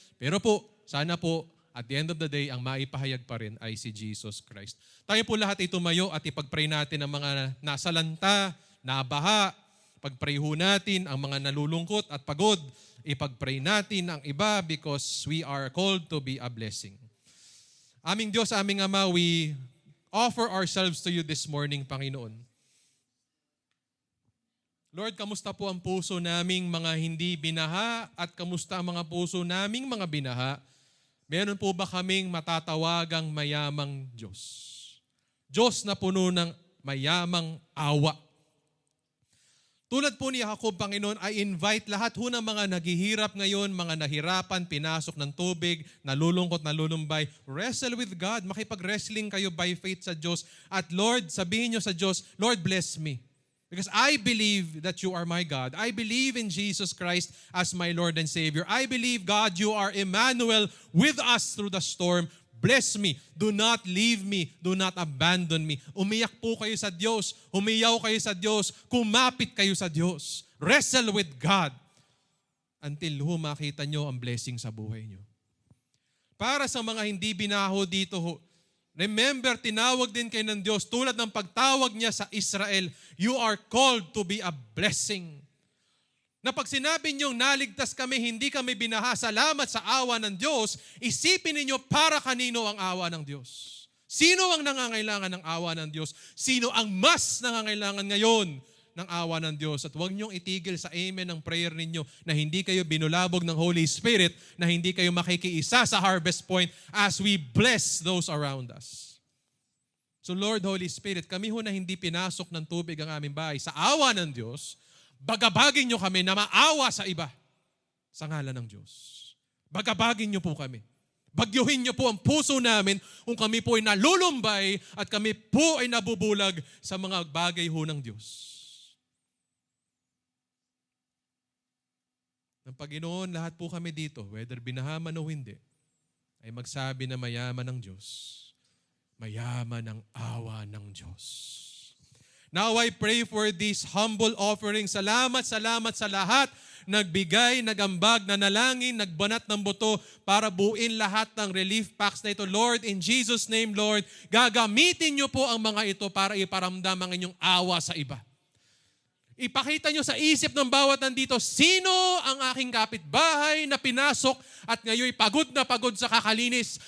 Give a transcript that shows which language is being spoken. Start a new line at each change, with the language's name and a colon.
Filipino: Pero po, sana po,
English: at the end of the day,
Filipino: ang maipahayag pa rin ay si Jesus Christ. Tayo po lahat ay tumayo at ipag-pray natin ang mga nasalanta, nabaha. Pag-pray ho natin ang mga nalulungkot at pagod. Ipag-pray natin ang iba
English: because we are called to be a blessing. Aming Diyos, aming Ama, we offer ourselves to you this morning, Panginoon.
Filipino: Lord, kamusta po ang puso naming mga hindi binaha at kamusta ang mga puso naming mga binaha? Meron po ba kaming matatawagang mayamang Diyos? Diyos na puno ng mayamang awa. Tulad po ni Jacob, Panginoon, I invite lahat ho ng mga naghihirap ngayon, mga nahirapan, pinasok ng tubig, nalulungkot, nalulumbay.
English: Wrestle with God.
Filipino: Makipag-wrestling kayo by faith sa Diyos. At Lord, sabihin nyo sa Diyos, Lord, bless me.
English: Because I believe that you are my God. I believe in Jesus Christ as my Lord and Savior. I believe, God, you are Emmanuel with us through the storm. Bless me. Do not leave me. Do not abandon me.
Filipino: Umiyak po kayo sa Diyos. Humiyaw kayo sa Diyos. Kumapit kayo sa Diyos.
English: Wrestle with God
Filipino: until makita nyo ang blessing sa buhay nyo. Para sa mga hindi binaho dito, remember, tinawag din kayo ng Diyos tulad ng pagtawag niya sa Israel.
English: You are called to be a blessing.
Filipino: Na pag sinabi niyong naligtas kami, hindi kami binaha, salamat sa awa ng Diyos, isipin ninyo para kanino ang awa ng Diyos. Sino ang nangangailangan ng awa ng Diyos? Sino ang mas nangangailangan ngayon ng awa ng Diyos? At huwag niyong itigil sa amen ng prayer ninyo na hindi kayo binulabog ng Holy Spirit, na hindi kayo makikiisa sa Harvest Point
English: as we bless those around us.
Filipino: So Lord, Holy Spirit, kami ho na hindi pinasok ng tubig ang aming bahay, sa awa ng Diyos, bagabagin niyo kami na maawa sa iba sa ngalan ng Diyos. Bagabagin niyo po kami. Bagyuhin niyo po ang puso namin kung kami po ay nalulumbay at kami po ay nabubulag sa mga bagay ho ng Diyos. Ng Panginoon, lahat po kami dito, whether binahaman o hindi, ay magsabi na mayaman ng Diyos. Mayaman ang awa ng Diyos.
English: Now I pray for this humble offering.
Filipino: Salamat sa lahat. Nagbigay, nagambag, nanalangin, nagbanat ng buto para buuin lahat ng relief packs na ito. Lord, in Jesus' name, Lord, gagamitin niyo po ang mga ito para iparamdam ang inyong awa sa iba. Ipakita nyo sa isip ng bawat nandito, sino ang aking kapitbahay na pinasok at ngayon pagod na pagod sa kakalinis?